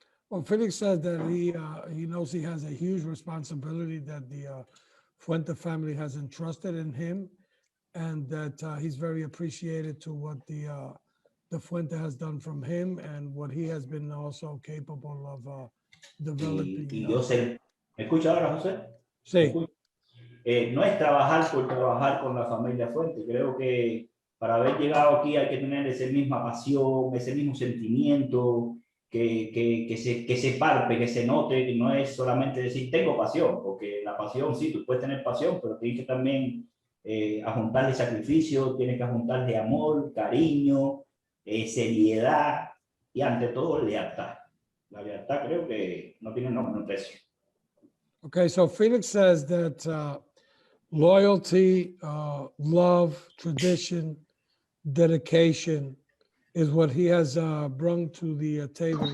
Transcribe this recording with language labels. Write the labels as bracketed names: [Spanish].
[English] Well, Felix says that he knows he has a huge responsibility that the Fuente family has entrusted in him, and that he's very appreciated to what the Fuente has done from him and what he has been also capable of developing. [Spanish] Y yo sé, ¿me escucha ahora, José? Sí. No es trabajar por trabajar con la familia Fuente. Creo que para haber llegado aquí hay que tener esa misma pasión, ese mismo sentimiento, que se palpe, que se note, que no es solamente decir tengo pasión, porque la pasión, sí, tú puedes tener pasión, pero tienes que también ajuntarle sacrificio, tienes que ajuntarle amor, cariño, seriedad y ante todo lealtad. La lealtad creo que no tiene nombre, no precio. [English] Okay, so Felix says that loyalty, love, tradition, dedication is what he has brought to the table.